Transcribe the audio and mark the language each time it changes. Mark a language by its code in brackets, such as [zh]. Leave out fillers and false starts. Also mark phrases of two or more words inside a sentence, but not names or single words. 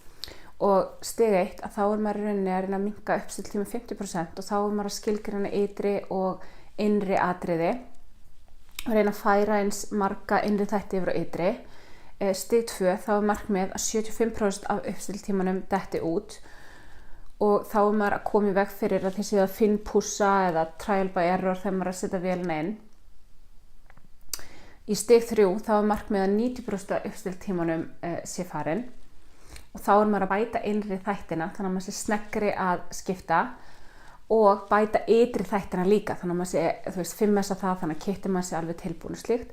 [is] Og stig 1 að þá er maður að reyna að minnka uppstillitíma 50% og þá er maður að skilgreina ytri og innri atriði og reyna að færa eins marga innri þætti yfir á ytri. Stig 2 þá er markmið að 75% af uppstillitímanum detti út og þá er maður að koma í veg fyrir að þessi að finnpússa eða [en] trial by error [is] þegar maður er að setja vélina inn. Í stig 3 þá er markmið að 90% af uppstillitímanum sé farin. Og þá er maður að bæta innri þættina þannig að maður sé sneggri að skipta og bæta ytri þættina líka þannig að maður sé 5S að það þannig að kittir maður sé alveg tilbúin og slíkt.